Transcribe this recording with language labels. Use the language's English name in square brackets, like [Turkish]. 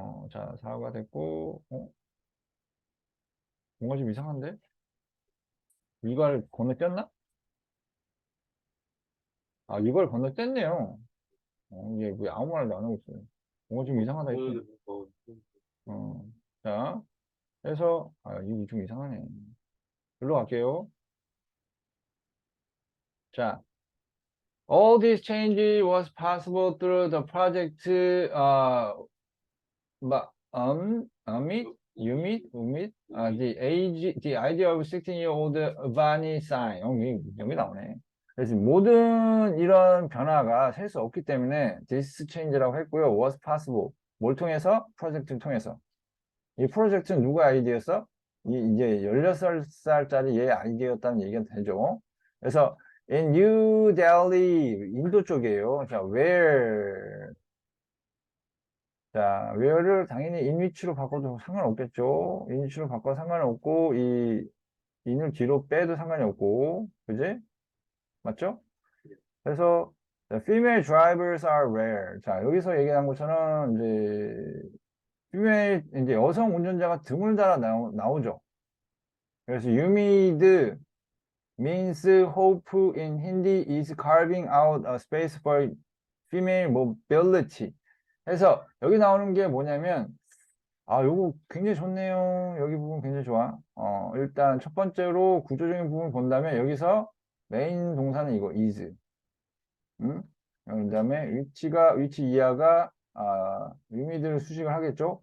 [Korean] 자, 사고가 됐고, 뭔가 좀 이상한데? 이걸 건너뛰었나? 아, 이걸 건너뛰었네요. 이게 왜 아무 말도 안 하고 있어요. 뭔가 좀 이상하다 했지. 어, 자, 그래서, 아, 이거 좀 이상하네. 일로 갈게요. [English] 자, all this change was possible through the project, the idea of 16-year-old Vani sign. [Korean] 여기 나오네. 그래서 모든 이런 변화가 셀 수 없기 때문에 this change라고 했고요. [English] was possible. [Korean] 뭘 통해서? 프로젝트를 통해서. 이 프로젝트는 누구 아이디어였어? 이제 16살짜리 얘 아이디어였다는 얘기가 되죠. 그래서 in New Delhi, 인도 쪽이에요. [English] 자, where? [Korean] 자, where를 당연히 in which로 바꿔도 상관없겠죠. in which로 바꿔도 상관없고, in을 뒤로 빼도 상관이 없고, 그지? 맞죠? [English] 그래서 the female drivers are rare. [Korean] 자, 여기서 얘기한 것처럼 이제 female 이제 여성 운전자가 드물다라 나오죠. [English] 그래서 humid means hope in Hindi is carving out a space for female mobility. [Korean] 그래서 여기 나오는 게 뭐냐면 아, 요거 굉장히 좋네요. 여기 부분 굉장히 좋아. 일단 첫 번째로 구조적인 부분 본다면 여기서 메인 동사는 이거 is. 음? 그다음에 위치 이하가 의미들을 수식을 하겠죠.